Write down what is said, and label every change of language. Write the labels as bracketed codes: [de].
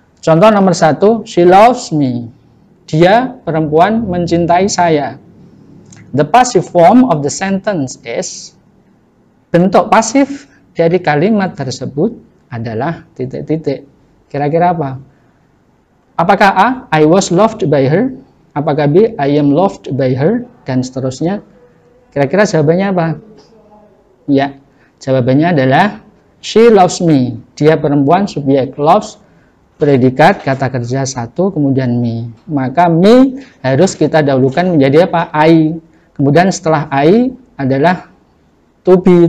[id] Contoh nomor 1, [en] she loves me. [id] Dia, perempuan, mencintai saya. [en] The passive form of the sentence is, [id] bentuk pasif dari kalimat tersebut adalah titik-titik. Kira-kira apa? Apakah A, [en] I was loved by her? [id] Apakah B, [en] I am loved by her? [id] Dan seterusnya. Kira-kira jawabannya apa? Ya, jawabannya adalah [en] she loves me. [id] Dia perempuan, subjek, loves, predikat, kata kerja 1, kemudian me. Maka me harus kita dahulukan menjadi apa? I. Kemudian setelah I adalah to be.